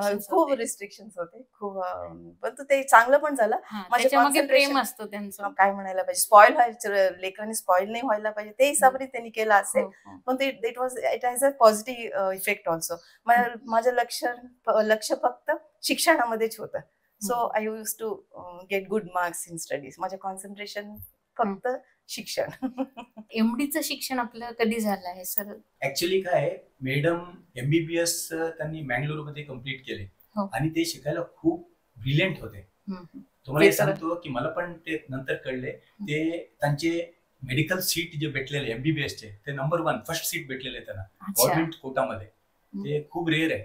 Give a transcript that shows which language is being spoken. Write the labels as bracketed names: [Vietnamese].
[Marathi] खूप रिस्ट्रिक्शन्स होते खूप. पण ते चांगलं पण झालं. माझ्या प्रेम असतं त्यांचं, काय म्हणायला पाहिजे, स्पॉइल व्हायचं, लेकरांनी स्पॉइल नाही व्हायला पाहिजे, ते हिसाबाने त्यांनी केलं असेल. [English] पण it has a positive effect also. [Marathi] माझं लक्ष फक्त शिक्षणामध्येच होतं. [English] So I use to get good marks in studies. [Marathi] माझं कॉन्सन्ट्रेशन फक्त शिक्षण. MDचं शिक्षण आपलं कधी झालं आहे सर? ऍक्च्युली काय, मॅडम MBBS त्यांनी मँगलोर मध्ये कम्प्लीट केले आणि ते शिकायला खूप ब्रिलियंट होते. तुम्हाला सांगतो की मला पण ते नंतर कळले, ते त्यांचे मेडिकल सीट जे भेटलेले MBBS चे, ते नंबर 1 फर्स्ट सीट भेटलेले त्यांना गव्हर्नमेंट कोटामध्ये. ते खूप रेअर आहे.